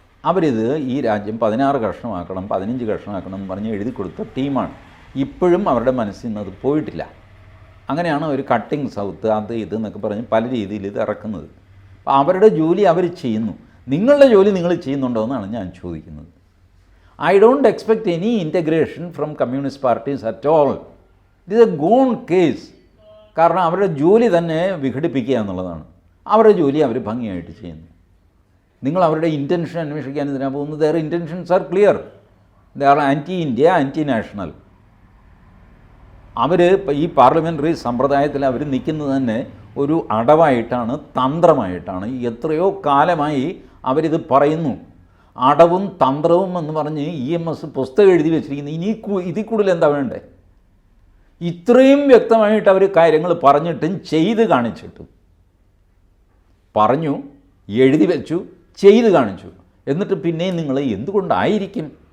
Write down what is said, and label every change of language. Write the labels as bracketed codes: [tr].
[ml] അവരിത് ഈ രാജ്യം 16 കഷ്ണമാക്കണം, 15 കഷ്ണമാക്കണം എന്ന് പറഞ്ഞ് എഴുതി കൊടുത്ത ടീമാണ്. ഇപ്പോഴും അവരുടെ മനസ്സിൽ നിന്ന് അത് പോയിട്ടില്ല. അങ്ങനെയാണ് ഒരു കട്ടിങ് സൗത്ത് അത് ഇത് എന്നൊക്കെ പറഞ്ഞ് പല രീതിയിൽ ഇത് ഇറക്കുന്നത്. അപ്പോൾ അവരുടെ ജോലി അവർ ചെയ്യുന്നു. നിങ്ങളുടെ ജോലി നിങ്ങൾ ചെയ്യുന്നുണ്ടോ എന്നാണ് ഞാൻ ചോദിക്കുന്നത്. [en] I don't expect any integration from communist parties at all. It is a gone case. [ml] കാരണം അവരുടെ ജോലി തന്നെ വിഘടിപ്പിക്കുക എന്നുള്ളതാണ്. അവരുടെ ജോലി അവർ ഭംഗിയായിട്ട് ചെയ്യുന്നു. നിങ്ങൾ അവരുടെ ഇൻറ്റൻഷൻ അന്വേഷിക്കാൻ ഇതിനാണ് പോകുന്നത്. [en] their intentions are clear. They are anti-India, anti-national. [ml] അവർ ഈ പാർലമെൻ്ററി സമ്പ്രദായത്തിൽ അവർ നിൽക്കുന്നത് തന്നെ ഒരു അടവായിട്ടാണ്, തന്ത്രമായിട്ടാണ്. എത്രയോ കാലമായി അവരിത് പറയുന്നു. അടവും തന്ത്രവും എന്ന് പറഞ്ഞ് EMS പുസ്തകം എഴുതി വെച്ചിരിക്കുന്നത്. ഇനി ഇതിൽ കൂടുതൽ എന്താ വേണ്ടേ? ഇത്രയും വ്യക്തമായിട്ട് അവർ കാര്യങ്ങൾ പറഞ്ഞിട്ടും ചെയ്ത് കാണിച്ചിട്ടും, പറഞ്ഞു, എഴുതി വെച്ചു, ചെയ്ത് കാണിച്ചു, എന്നിട്ട് പിന്നെയും നിങ്ങൾ എന്തുകൊണ്ടായിരിക്കും?